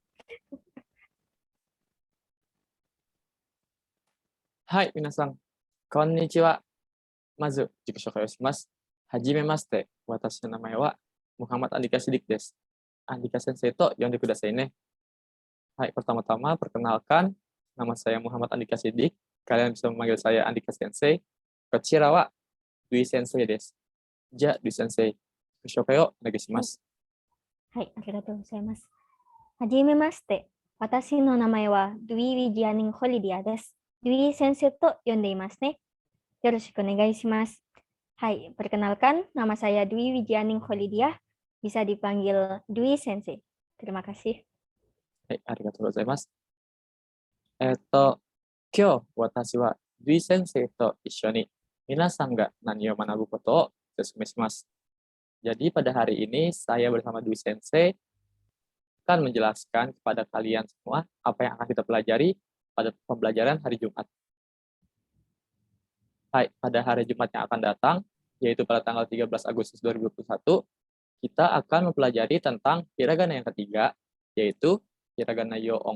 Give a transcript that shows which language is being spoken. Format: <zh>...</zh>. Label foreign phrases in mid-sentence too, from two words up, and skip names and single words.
<ja>はい、皆さん、こんにちは。まず、自己紹介をします。はじめまして。私の名前は Muhammad Andika Sidik です。 Andika 先生と呼んでくださいね.</ja> <id>Hai, pertama-tama perkenalkan, nama saya Muhammad Andika Sidik. Kalian bisa memanggil saya Andika Sensei.</id> <ja>こちらは Dwi 先生です。じゃ、Dwi 先生. 紹介をお願いします. はい、ありがとうございます。はじめまして。私の名前はドゥイ・ウィジアニン・ホリディアです。ドゥイ先生と呼んでいますね。よろしくお願いします。</ja> <id>Hai, perkenalkan, nama saya Dwi Wijianing Kholidiah, bisa dipanggil Dwi Sensei. Terima kasih.</id> <ja>はい、ありがとうございます。今日、私は Dwi Sensei と一緒に皆さんが何を学ぶことを説明します。</ja> <id>Jadi pada hari ini saya bersama Dwi Sensei akan menjelaskan kepada kalian semua apa yang akan kita pelajari pada pembelajaran hari Jumat. Hai, pada hari Jumat yang akan datang, yaitu pada tanggal 13 Agustus 2021, kita akan mempelajari tentang hiragana yang ketiga, yaitu hiragana yoong.</id>